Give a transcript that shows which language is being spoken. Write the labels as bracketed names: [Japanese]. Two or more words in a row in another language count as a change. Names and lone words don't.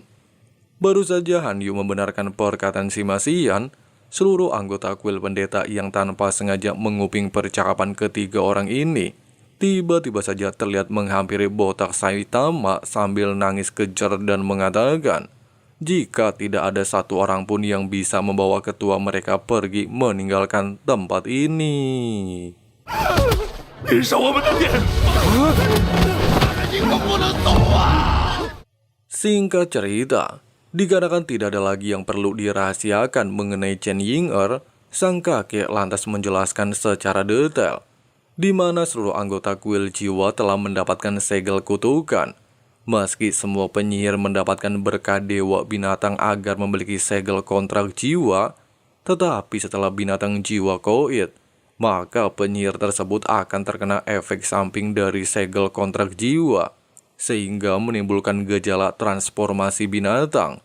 [Indonesian] Baru saja Han Yu membenarkan perkataan Sima Xian, seluruh anggota kuil pendeta yang tanpa sengaja menguping percakapan ketiga orang ini, tiba-tiba saja terlihat menghampiri botak Saitama sambil nangis kejer dan mengatakan, jika tidak ada satu orang pun yang bisa membawa ketua mereka pergi meninggalkan tempat ini. [Chinese] 你是我们的殿，你可不能走啊！ [Indonesian] Singkat cerita, dikarenakan tidak ada lagi yang perlu dirahasiakan mengenai Chen Ying'er, sang kakek lantas menjelaskan secara detail di mana seluruh anggota kuil jiwa telah mendapatkan segel kutukan. Meski semua penyihir mendapatkan berkah dewa binatang agar memiliki segel kontrak jiwa, tetapi setelah binatang jiwa koit, maka penyihir tersebut akan terkena efek samping dari segel kontrak jiwa, sehingga menimbulkan gejala transformasi binatang.